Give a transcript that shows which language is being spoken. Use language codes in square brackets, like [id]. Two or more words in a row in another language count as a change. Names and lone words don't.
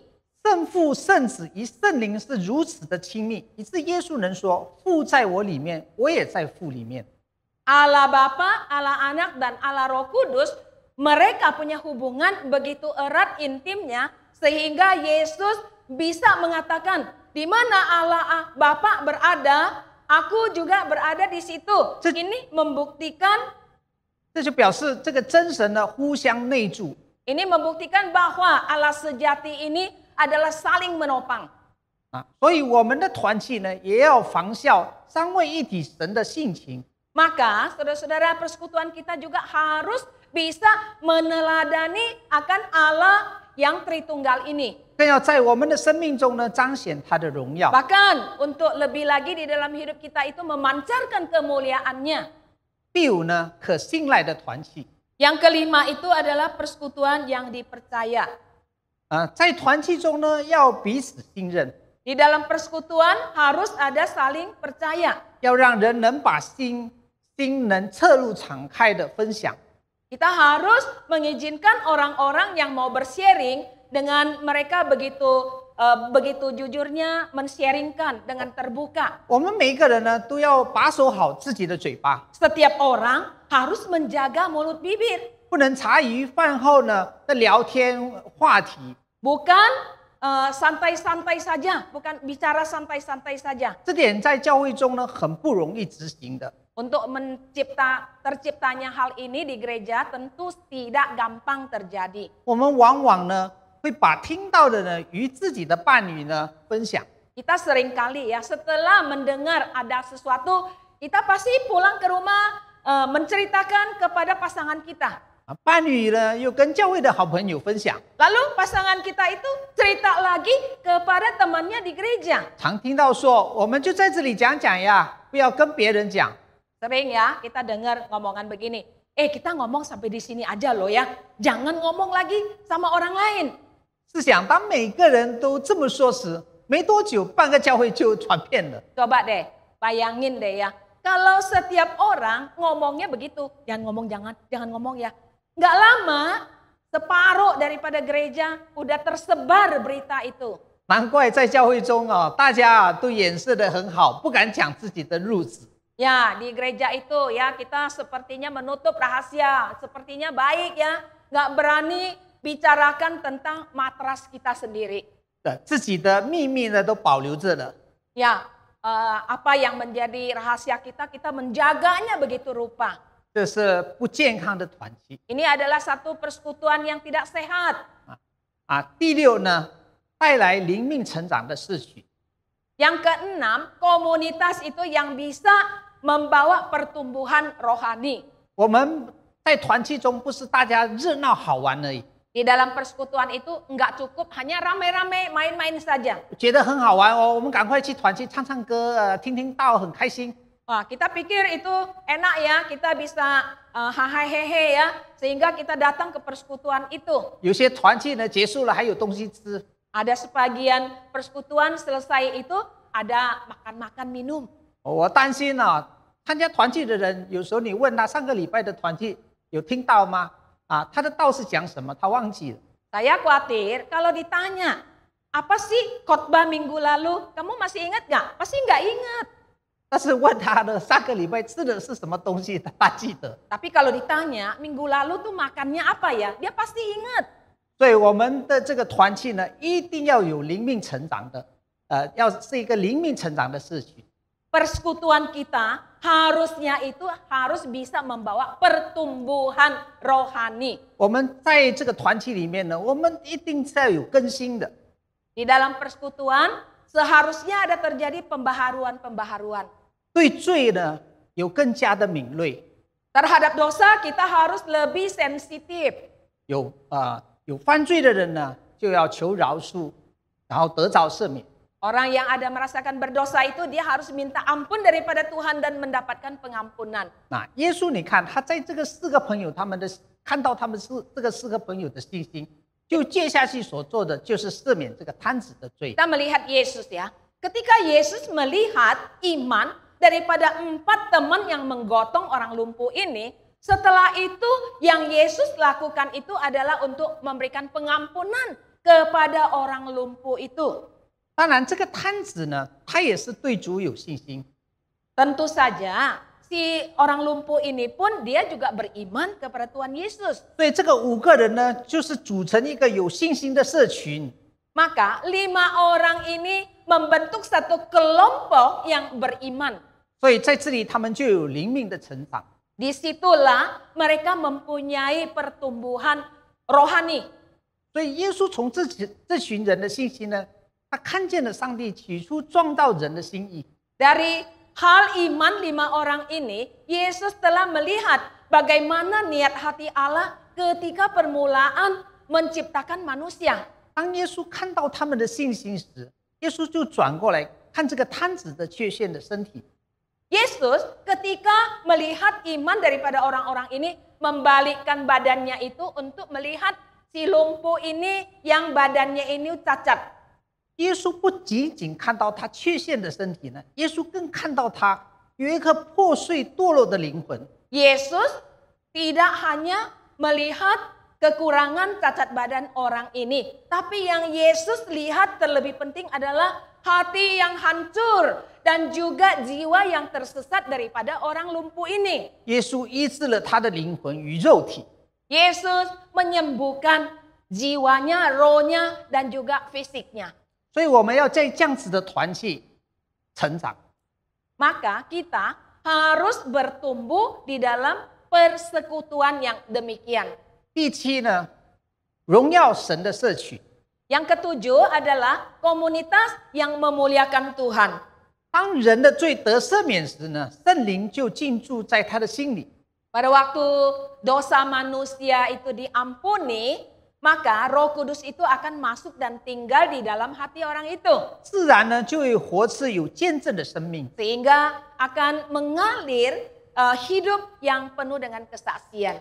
[zh] 圣父、圣子与圣灵是如此的亲密，以致耶稣能说：“父在我里面，我也在父里面。” [id] Allah Bapa, Allah Anak, dan Allah Roh Kudus, mereka punya hubungan begitu erat intimnya sehingga Yesus bisa mengatakan, di mana Allah Bapa berada, aku juga berada di situ. Ini membuktikan [zh] 这就表示这个真神呢互相内住。 [id] Ini membuktikan bahwa Allah sejati ini adalah saling menopang. [zh] 所以我们的团契呢，也要仿效三位一体神的性情。 [id] Maka saudara-saudara, persekutuan kita juga harus bisa meneladani akan Allah yang Tritunggal ini. [zh] 更要在我们的生命中呢，彰显他的荣耀。 [id] Bahkan untuk lebih lagi di dalam hidup kita itu memancarkan kemuliaannya. [zh] 第五呢，可信赖的团契。 [id] Yang kelima itu adalah persekutuan yang dipercaya. [zh] 在团契中呢，要彼此信任， [id] Di dalam persekutuan harus ada saling percaya. [zh] 要让人能把心能侧入敞开的分享。 [id] Kita harus mengizinkan orang-orang yang mau bersharing dengan mereka begitu jujurnya men-sharingkan dengan terbuka. [zh] 我们每一个人呢，都要把守好自己的嘴巴， [id] Setiap orang harus menjaga mulut bibir. [zh] 不能茶余饭后呢的聊天话题。 [id] Bukan santai-santai saja, bukan bicara santai-santai saja. [zh] 这点在教会中呢，很不容易执行的。 [id] Untuk terciptanya hal ini di gereja tentu tidak gampang terjadi. [zh] 我们往往呢，会把听到的呢，与自己的伴侣呢分享。 [id] Kita seringkali ya setelah mendengar ada sesuatu, kita pasti pulang ke rumah menceritakan kepada pasangan kita. [zh] 伴侣呢，又跟教会的好朋友分享。 [id] Lalu pasangan kita itu cerita lagi kepada temannya di gereja. [zh] 常听到说，我们就在这里讲讲呀，不要跟别人讲。 [id] Sering ya kita dengar ngomongan begini. Kita ngomong sampai di sini aja loh ya. Jangan ngomong lagi sama orang lain. [zh] 试想，当每个人都这么说时，没多久，半个教会就传遍了。 [id] Coba deh, bayangin deh ya. Kalau setiap orang ngomongnya begitu, jangan ngomong ya. Nggak lama, separuh daripada gereja udah tersebar berita itu. [zh] 难怪在教会中啊，大家都掩饰得很好，不敢讲自己的入职。 [id] Ya, di gereja itu ya kita sepertinya menutup rahasia, sepertinya baik ya, nggak berani bicarakan tentang matras kita sendiri. [zh] 自己的秘密呢都保留着了。 [id] Ya, apa yang menjadi rahasia kita menjaganya begitu rupa. [zh] 这是不健康的团契。 [id] Ini adalah satu persekutuan yang tidak sehat. [zh] 第六呢，带来灵命成长的视曲。 [id] Yang keenam, komunitas itu yang bisa membawa pertumbuhan rohani. [zh] 我们在团契中不是大家热闹好玩而已， [id] Di dalam persekutuan itu enggak cukup hanya rame-rame main-main saja. [zh] 觉得很好玩哦，我们赶快去团契唱唱歌，听听道，很开心。 [id] Wah, kita pikir itu enak ya, kita bisa hahaha ya, sehingga kita datang ke persekutuan itu. [zh] 有些团契呢结束了还有东西吃， [id] Ada sebagian persekutuan selesai itu ada makan-makan minum. [zh] 我担心啊，参加团契的人，有时候你问他上个礼拜的团契有听到吗？他的道是讲什么，他忘记了。 [id] Saya khawatir kalau ditanya, apa sih khotbah minggu lalu? Kamu masih ingat nggak? Pasti nggak ingat. [zh] 但是问他的上个礼拜吃的是什么东西，他记得。 [id] Tapi kalau ditanya, minggu lalu tuh makannya apa ya? Dia pasti ingat. [zh] 所以我们的这个团契呢，一定要有灵命成长的，要是一个灵命成长的事情。 [id] Persekutuan kita harusnya itu harus bisa membawa pertumbuhan rohani. [zh] 我们在这个团契里面呢，我们一定是要有更新的。 [id] Di dalam persekutuan seharusnya ada terjadi pembaharuan-pembaharuan. [zh] 对罪呢有更加的敏锐， [id] Terhadap dosa kita harus lebih sensitif. [zh] 有犯罪的人呢，就要求饶恕，然后得着赦免。 [id] Orang yang ada merasakan berdosa itu dia harus minta ampun daripada Tuhan dan mendapatkan pengampunan. [zh] 那耶稣，你看他在这个四个朋友，看到他们是这个四个朋友的信心，就接下去所做的就是赦免这个摊子的罪。 [id] Kita melihat Yesus ya. Ketika Yesus melihat iman daripada 4 teman yang menggotong orang lumpuh ini, setelah itu yang Yesus lakukan itu adalah untuk memberikan pengampunan kepada orang lumpuh itu. [zh] 当然，这个摊子呢，他也是对主有信心。 [id] Tentu saja si orang lumpuh ini pun dia juga beriman kepada Tuhan Yesus. [zh] 所以这个5个人呢，就是组成一个有信心的社群。 [id] Maka 5 orang ini membentuk satu kelompok yang beriman. [zh] 所以在这里，他们就有灵命的成长。 [id] Disitulah mereka mempunyai pertumbuhan rohani. [zh] 所以耶稣从这群人的信心呢，他看见了上帝起初创造人的心意。 [id] Dari hal iman 5 orang ini, Yesus telah melihat bagaimana niat hati Allah ketika permulaan menciptakan manusia. [zh] 当耶稣看到他们的信心时，耶稣就转过来看这个摊子的缺陷的身体。 [id] Yesus ketika melihat iman daripada orang-orang ini, membalikkan badannya itu untuk melihat si lumpuh ini yang badannya ini cacat. [zh] 耶稣不仅仅看到他缺陷的身体呢，耶稣更看到他有一颗破碎堕落的灵魂。 [id] Yesus tidak hanya melihat kekurangan cacat badan orang ini, tapi yang Yesus lihat terlebih penting adalah hati yang hancur dan juga jiwa yang tersesat daripada orang lumpuh ini. [zh] 耶稣医治了他的灵魂与肉体。 [id] Yesus menyembuhkan jiwanya, rohnya, dan juga fisiknya. [zh] 所以我们要在这样子的团契成长。 [id] Maka kita harus bertumbuh di dalam persekutuan yang demikian. [zh] 第七呢，荣耀神的社群。 [id] Yang ketujuh adalah komunitas yang memuliakan Tuhan. [zh] 当人的罪得赦免时呢，圣灵就进驻在他的心里。 [id] Pada waktu dosa manusia itu diampuni, maka Roh Kudus itu akan masuk dan tinggal di dalam hati orang itu. [zh] 自然呢，就会活出有见证的生命。 [id] Sehingga akan mengalir hidup yang penuh dengan kesaksian.